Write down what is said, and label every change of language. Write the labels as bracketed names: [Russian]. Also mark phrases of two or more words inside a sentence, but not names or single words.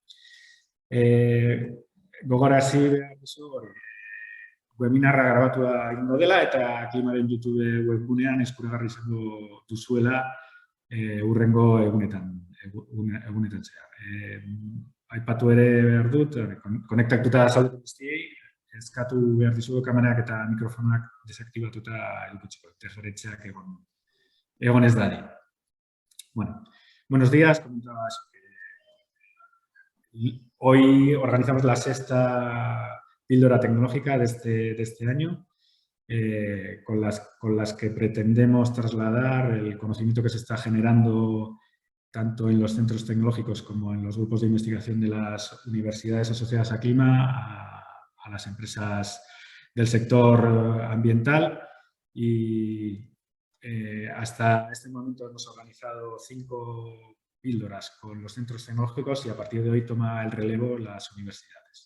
[Basque] Gogorarazi behar duzu, webinarra grabatua egingo dela eta Aklimaren YouTube webgunean eskuragarri izango duzuela hurrengo egunetan zehar. Aipatu ere behar dut, konektatuta zaudeten guztiei, eskatu behar dizugu kamerak eta mikrofonak desaktibatuta edukitzeko, interferentziak egon ez dadi. [Spanish] Bueno, buenos días. Comentaba eso, que hoy organizamos la sexta píldora tecnológica de este año, con las que pretendemos trasladar el conocimiento que se está generando tanto en los centros tecnológicos como en los grupos de investigación de las universidades asociadas a Clima, a las empresas del sector ambiental y hasta este momento hemos organizado 5 píldoras con los centros tecnológicos y a partir de hoy toma el relevo las universidades.